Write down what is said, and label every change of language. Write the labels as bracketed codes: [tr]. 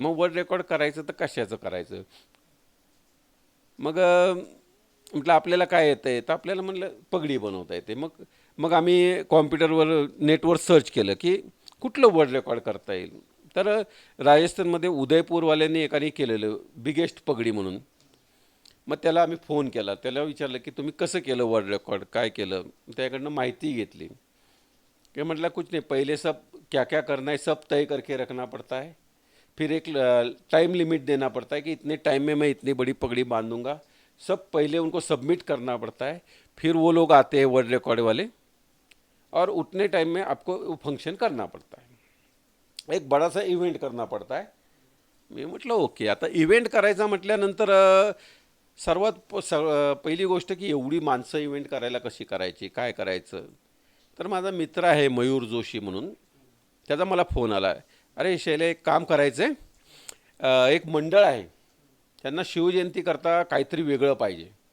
[mr] मग world record करायचं तर कशाचं करायचं. मग म्हटलं आपल्याला काय येतं आहे, तर आपल्याला म्हटलं पगडी बनवता येते. मग मग आम्ही कॉम्प्युटरवर नेटवर सर्च केलं की कुठलं वर्ल्ड रेकॉर्ड करता येईल. तर राजस्थानमध्ये उदयपूरवाल्यांनी एकाने केलेलं बिगेस्ट पगडी म्हणून. मग त्याला आम्ही फोन केला, त्याला विचारलं की तुम्ही कसं केलं वर्ल्ड रेकॉर्ड, काय केलं. त्याकडनं माहिती घेतली कि [hi] मतलब कुछ नहीं, पहले सब क्या क्या करना है सब तय करके रखना पड़ता है, फिर एक टाइम लिमिट देना पड़ता है कि इतने टाइम में मैं इतनी बड़ी पगड़ी बांधूंगा. सब पहले उनको सबमिट करना पड़ता है, फिर वो लोग आते हैं वर्ल्ड रिकॉर्ड वाले और उतने टाइम में आपको वो फंक्शन करना पड़ता है, एक बड़ा सा इव्हेंट करना पड़ता है. [mr] मी म्हटलं ओके. आता इव्हेंट करायचा म्हटल्यानंतर सर्वात पहिली गोष्ट की एवढी माणसं इव्हेंट करायला कशी करायची, काय करायचं. तर माझा मित्र आहे मयूर जोशी म्हणून, त्याचा मला फोन आला, अरे शैले एक काम करायचं आहे, एक मंडळ आहे, त्यांना शिवजयंती करता काहीतरी वेगळं पाहिजे.